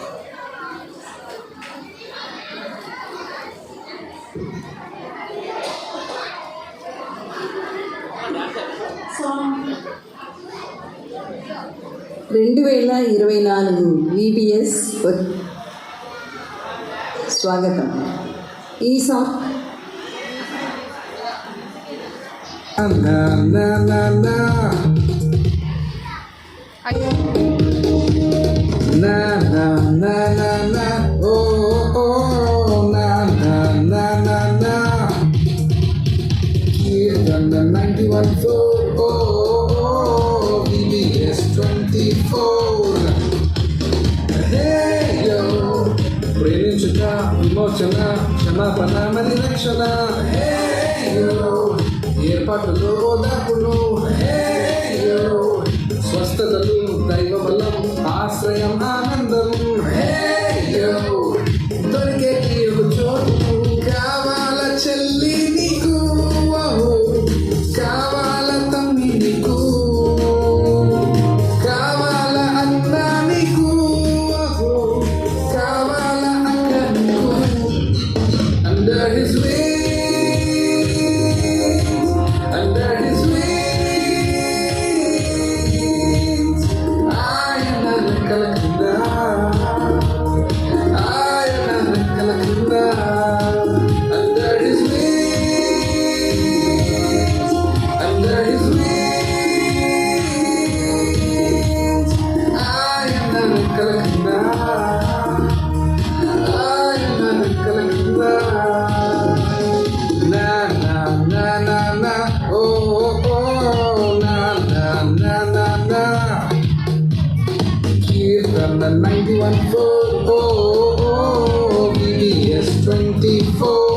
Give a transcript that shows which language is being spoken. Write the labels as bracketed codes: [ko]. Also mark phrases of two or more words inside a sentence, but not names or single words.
[te] సాంగ్ 2024 VBS స్వాగతం. ఈ సాంగ్ Na na na na అయ్యో na na na na na oh oh na na na na na here on the 91.4 oh oh VBS 24 hey yo ప్రేమించుట విమోచన క్షమాపణ మరి రక్షణ hey yo ఏర్పాటులో ఓదార్పులు hey yo స్వస్థతలు దైవ బలం ఆశ్రయం ఆనందం hey yo దొరికే ఒక చోటు కావాల చెల్లి నీకు oh, కావాల తమ్మి నీకు కావాల అన్న నీకు oh, కావాల అక్క నీకు [en] under his wings under his wings I am not kalakunda under his wings under his wings I am not kalakunda na na na na na oh oh na na na na na here from the 91.4 oh oh VBS 24